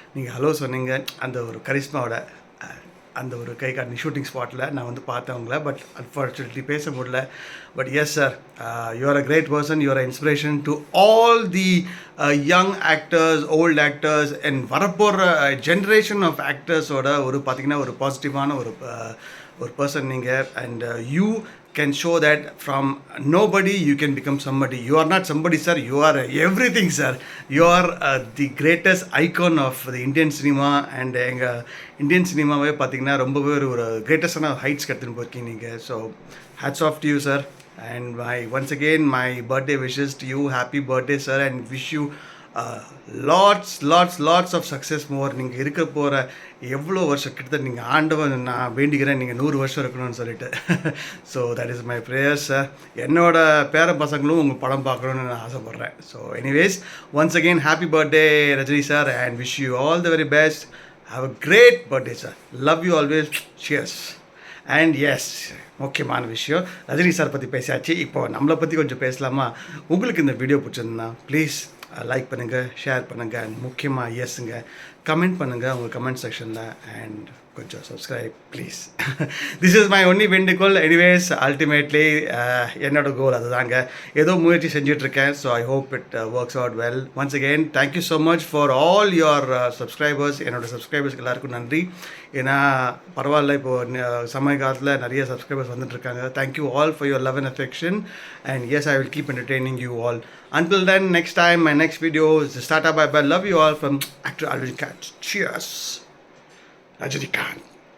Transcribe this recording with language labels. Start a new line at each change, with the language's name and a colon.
Tamil: நீங்கள் ஹலோ சொன்னீங்க, அந்த ஒரு கரிஸ்மாவோட அந்த ஒரு கை காட்டி ஷூட்டிங் ஸ்பாட்டில் நான் வந்து பார்த்தவங்கள.
English: but unfortunately
Tamil: பேச முடியல.
English: But yes sir, you are a great person. You are inspiration to all the young actors, old actors and வரப்போகிற generation of ஆக்டர்ஸோட
Tamil: ஒரு பார்த்திங்கன்னா ஒரு பாசிட்டிவான ஒரு பர்சன் நீங்கள்.
English: And you can show that from nobody you can become somebody. You are not somebody, sir. You are everything, sir. You are the greatest icon of the Indian cinema.
Tamil: And எங்கள் Indian சினிமாவே பார்த்தீங்கன்னா ரொம்பவே ஒரு கிரேட்டஸ்டான ஹைட்ஸ்க்கு எடுத்துன்னு போயிருக்கீங்க நீங்கள்.
English: So hats off to you, sir. And once again my birthday wishes to you. Happy birthday, sir, and wish you lots of success more.
Tamil: நீங்கள் இருக்க போகிற எவ்வளோ வருஷம், கிட்டத்தட்ட நீங்கள் ஆண்டவன் நான் வேண்டிக்கிறேன் நீங்கள் 100 வருஷம் இருக்கணும்னு சொல்லிட்டு.
English: So that is my prayers sir.
Tamil: என்னோட பேர பசங்களும் உங்கள் படம் பார்க்கணுன்னு நான் ஆசைப்பட்றேன்.
English: So anyways, once again happy birthday Rajini sir, and wish you all the very best. Have a great birthday sir. Love you always. Cheers. And yes,
Tamil: முக்கியமான விஷயம், ரஜினி சார் பற்றி பேசியாச்சு. இப்போ நம்மளை பற்றி கொஞ்சம் பேசலாமா? உங்களுக்கு இந்த வீடியோ பிடிச்சிருந்தா ப்ளீஸ் லைக் பண்ணுங்கள், ஷேர் பண்ணுங்கள், அண்ட் முக்கியமாக எஸ்ஸுங்க கமெண்ட் பண்ணுங்கள் உங்கள் கமெண்ட் செக்ஷனில்.
English: And கொஞ்சம் subscribe please. This is my only வேண்டுகோள். Anyways, ultimately
Tamil: என்னோட கோல் அதுதாங்க. ஏதோ முயற்சி செஞ்சிட்ருக்கேன்.
English: So I hope it works out well. Once again thank you so much for all your subscribers.
Tamil: என்னோடய சப்ஸ்கிரைபர்ஸ்க்கு எல்லாருக்கும் நன்றி. ஏன்னா பரவாயில்ல, இப்போது சமய காலத்தில் நிறைய சப்ஸ்கிரைபர்ஸ் வந்துட்டுருக்காங்க.
English: Thank you all for your love and affection. And yes, I will keep entertaining you all. Until then, next time, my next video is Start Up. Bye. Love you all from Actor Arvind Kat. Cheers. Rajinikanth.